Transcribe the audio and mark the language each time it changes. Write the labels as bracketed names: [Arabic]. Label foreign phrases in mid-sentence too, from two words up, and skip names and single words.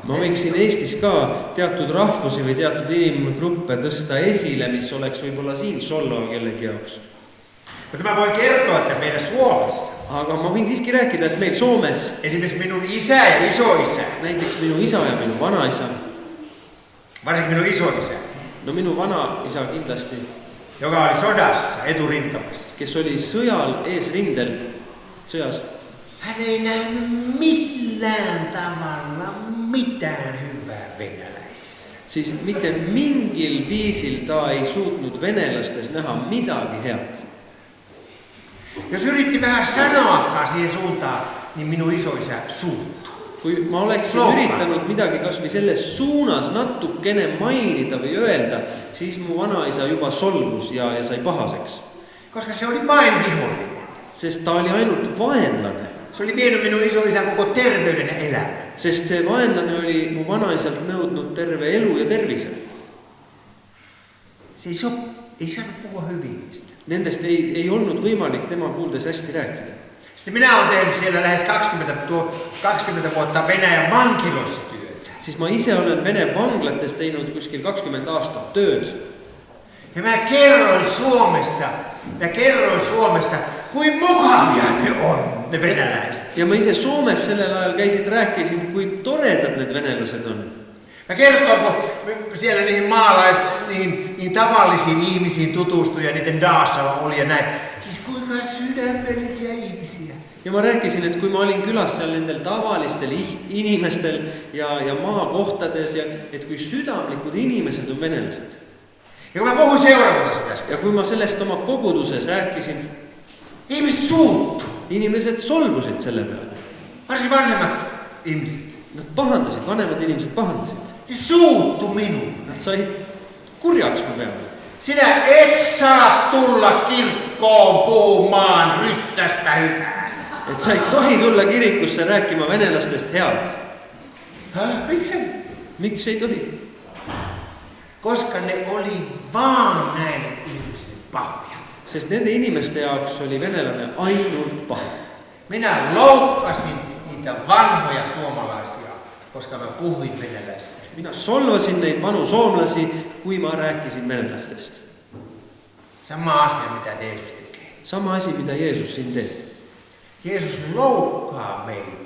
[Estonian] Ma võiksin Eestis ka teatud rahvusi või teatud inimgruppe tõsta esile, mis oleks võib-olla siin solvav kellegi jaoks. [Finnish] Mutta mä voin kertoa, että meidän Suomessa. [Estonian] Aga ma võin siiski rääkida, et meil Soomes [Finnish] esimerkiksi minun isä ja isoisä. [Estonian] Näiteks minu isa ja minu vanaisa. [Finnish] Varsinkin minun isoisä. [Estonian] No minu vanaisa kindlasti. [Finnish] Joka oli sodassa eturintamassa. [Estonian] Kes oli sõjal eesrindel, sõjas. [Finnish] Hän ei nähnyt millään tavalla mitään hyvää venäläisissä. [Estonian] Siis mitte mingil viisil ta ei suutnud venelastes näha midagi head. [Finnish] Jos yritti vähän sanoakaan siihen suuntaan, niin minun isoisä suuttui. [Estonian] Kui ma oleksin üritanud midagi kas või selles suunas natukene mainida või öelda, siis mu vanaisa juba solvus ja sai pahaseks. [Finnish] Koska se oli vain vihollinen. [Estonian] Sest ta oli ainult vaenlane. [Finnish] Se oli vienyt minun isoisän koko terveyden ja elämän. [Estonian] Sest see vaenlane oli mu vanaisalt nõudnud terve elu ja tervise. [Finnish] Se ei saanut puhua hyvin niistä. [Estonian] Nendest ei olnud võimalik tema kuuldes hästi rääkida. [Finnish] Sitten minä olen tehnyt siellä lähes 20 vuotta Venäjän vankiloissa työtä. [Estonian] Siis ma ise olen Vene vanglates teinud kuskil 20 aastat tööd. [Finnish] Ja mä kerroin Suomessa, kuin mukavia ne on, ne venäläiset. [Estonian] Ja ma ise Soomes sellel ajal rääkisin, kui toredad need venelased on. [Finnish] Mä kertoin, kun siellä niihin tavallisiin ihmisiin tutustui ja niiden daasalla oli ja näin. Siis kuinka sydämellisiä ihmisiä. [Estonian] Ja ma rääkisin, et kui ma olin külas seal nendel tavalistel inimestel ja maakohtades ja et kui südamlikud inimesed on venelased. [Finnish] Ja kun mä puhuin seurakunnassa tästä, [Estonian] Ja kui ma sellest oma koguduses rääkisin, [Finnish] ihmiset suuttu. [Estonian] inimesed solvusid selle peale. [Finnish] Varsin vanhemmat ihmiset. [Estonian] Nad pahandasid, vanemad inimesed pahandasid. [Finnish] Ne suuttu minuun. [Estonian] Nad said kurjaks mu peale. [Finnish] Sinä et saa tulla kirkkoon puhumaan ryssästä hyvää. [Estonian] Et sa ei tohi tulla kirikusse rääkima venelastest head. [Finnish] Miksi? [Estonian] Miks ei tohi? [Finnish] Koska ne oli vaan näille ihmisille pahoja. [Estonian] Sest nende inimeste jaoks oli venelane ainult paha. [Finnish] Minä loukkasin niitä vanhoja suomalaisia, koska mä puhuin venäläistä. [Estonian] Minä solvasin neid vanu soomlasi, kui ma rääkisin venelastest. [Finnish] Sama asia, mitä Jeesus tekee. [Estonian] Sama asi, mida Jeesus siin teeb. [Finnish] Jeesus loukkaa meitä.